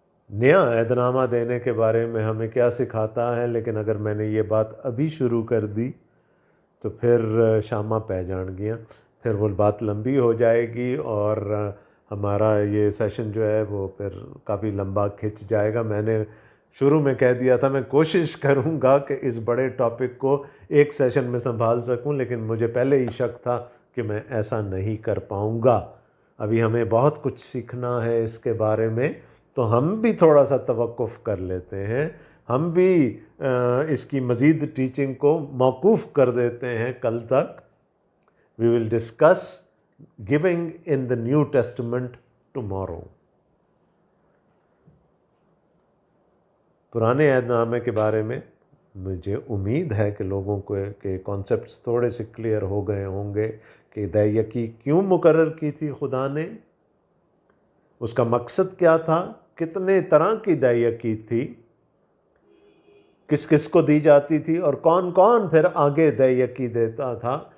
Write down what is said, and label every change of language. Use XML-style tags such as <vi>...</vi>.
<ur>نیا عہد نامہ دینے کے بارے میں ہمیں کیا سکھاتا ہے؟ لیکن اگر میں نے یہ بات ابھی شروع کر دی تو پھر شامہ پہ جان گیا، پھر وہ بات لمبی ہو جائے گی اور ہمارا یہ سیشن جو ہے وہ پھر کافی لمبا کھنچ جائے گا. میں نے شروع میں کہہ دیا تھا میں کوشش کروں گا کہ اس بڑے ٹاپک کو ایک سیشن میں سنبھال سکوں، لیکن مجھے پہلے ہی شک تھا کہ میں ایسا نہیں کر پاؤں گا. ابھی ہمیں بہت کچھ سیکھنا ہے اس کے بارے میں، تو ہم بھی تھوڑا سا توقف کر لیتے ہیں، ہم بھی اس کی مزید ٹیچنگ کو موقوف کر دیتے ہیں کل تک.</ur> <en>We will discuss giving in the New Testament tomorrow.</en> <ur>پرانے عہد نامے کے بارے میں مجھے امید ہے کہ لوگوں کو کے کانسیپٹس تھوڑے سے کلیئر ہو گئے ہوں گے کہ یقی کیوں مقرر کی تھی خدا نے، اس کا مقصد کیا تھا، کتنے طرح کی یقی تھی، کس کس کو دی جاتی تھی، اور کون کون پھر آگے یقی دیتا تھا.</ur>